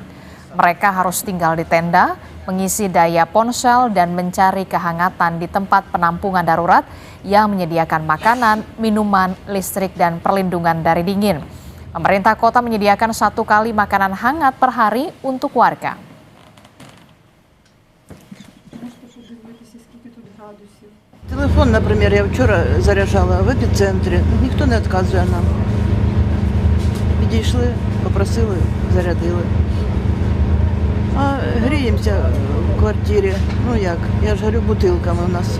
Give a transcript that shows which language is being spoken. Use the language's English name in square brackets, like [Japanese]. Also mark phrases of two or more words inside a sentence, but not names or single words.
[Indonesian] Mereka harus tinggal di tenda, mengisi daya ponsel, dan mencari kehangatan di tempat penampungan darurat yang menyediakan makanan, minuman, listrik, dan perlindungan dari dingin. Pemerintah kota menyediakan 1 kali makanan hangat per hari untuk warga. [Ukrainian] Телефон, наприклад, я вчора заряджала в епіцентрі, ніхто не відказує нам. Підійшли, попросили, зарядили. А гріємося в квартирі, ну як, я ж говорю, бутилками у нас.